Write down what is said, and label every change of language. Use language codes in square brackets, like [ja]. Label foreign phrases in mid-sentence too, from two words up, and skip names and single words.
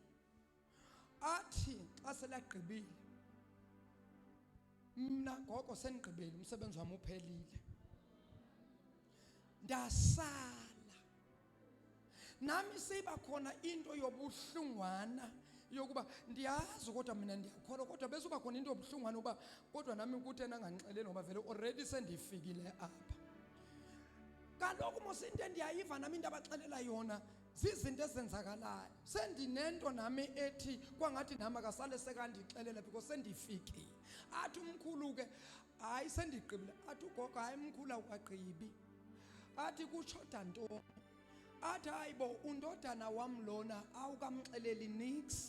[xh] Athi xa selagqibile mina gogo senigqibile umsebenzi wami uphelile. ndasala. Nami siba khona into yobuhlungwana yokuba ndiyazi kodwa mina ndiyakholwa kodwa bese uba khona into yobuhlungwana uba kodwa nami kuthena angangixeleli ngoba vele already sendifikile apha. Kaloku mos into endiyayiva nami into abaxelela yona zizinto ezenzakalayo. Sendinento nami ethi kwangathi nami akasale sekandixelela because sendifikile. Athi umkhulu ke hayi sendiqibile. Athi ugogo hayi umkhulu awaqhibi. Athi kutshoda ntoni? Athi hayibo undodana wam lona awukamxeleli nix.